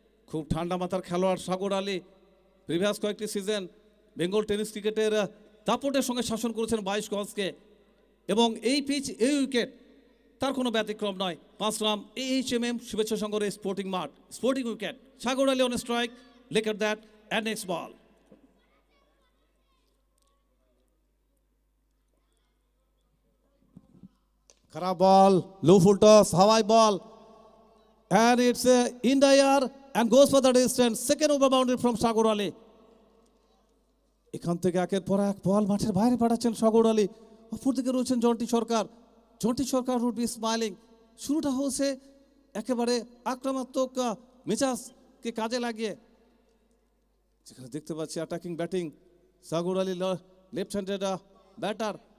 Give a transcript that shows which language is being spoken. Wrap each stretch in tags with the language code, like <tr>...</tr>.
<bn>খুব ঠান্ডা মাথার খেলোয়াড় সাগর আলী। প্রিভিয়াস কয়েকটি সিজন বেঙ্গল টেনিস ক্রিকেটের দাপটের সঙ্গে শাসন করেছেন 22 গজকে, এবং এই পিচ, এই উইকেট তার কোনো ব্যতিক্রম নয়। 5 রান AHMM শুভেচ্ছা সংঘের স্পোর্টিং মাঠ, sporting wicket.</bn> <en>Sagar Ali on strike, look at that, and next ball. Kharab ball, low full toss, Hawaii ball, and it's in the air and goes for the distance. Second over boundary from Sagar Ali.</en> <bn>এখান থেকে একের পর এক বল মাঠের বাইরে পাঠাচ্ছেন সাগর আলী। অপরদিকে রয়েছেন Jonty Sarkar. Jonty Sarkar</bn> <en>Would be smiling.</en> <bn>শুরুটা হচ্ছে একেবারে আক্রমণাত্মক মেজাজকে কাজে লাগিয়ে, যেখানে দেখতে পাচ্ছি অ্যাটাকিং ব্যাটিং সাগর আলী, লেফট হ্যান্ডেড ব্যাটার।</bn>